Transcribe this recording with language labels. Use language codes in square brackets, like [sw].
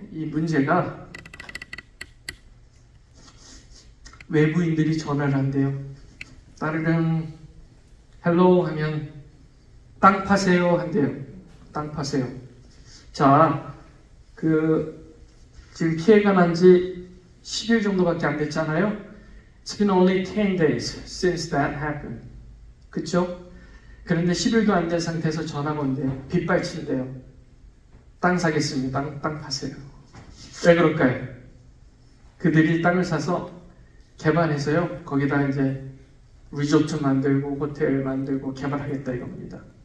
[ko] 이 문제가 외부인들이 전화를 한대요. 따르릉 헬로우 하면 땅 파세요 한대요. 땅 파세요. 자, 지금 피해가 난 지 10일 정도밖에 안 됐잖아요. [en] It's been only 10 days since that happened. [ko] 그쵸? 그런데 10일도 안 된 상태에서 전화가 온대요. 빗발친대요. 땅 사겠습니다. 땅 파세요. 왜 그럴까요? 그들이 땅을 사서 개발해서요. 거기다 이제 리조트 만들고 호텔 만들고 개발하겠다 이겁니다.